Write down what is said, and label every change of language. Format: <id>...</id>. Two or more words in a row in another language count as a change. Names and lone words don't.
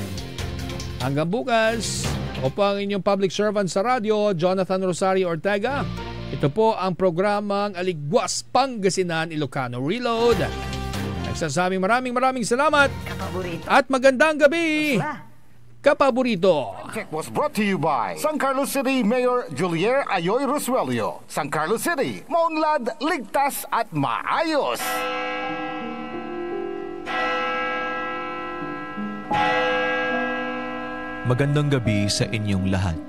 <tl>Hanggang bukas, ako po ang inyong</tl> <en>public servant</en> <tl>sa radyo, Jonathan Rosario Ortega. Ito po ang programang Aligwas, Pangasinan, Ilocano, Reload. Nagsasabing maraming salamat at magandang gabi, kapaborito.</tl> <en>Check was brought to you by San Carlos City Mayor Julier Ayoy Rosuelio.</en> <tl>San Carlos City, maunlad, ligtas at maayos. Magandang gabi sa inyong lahat.</tl>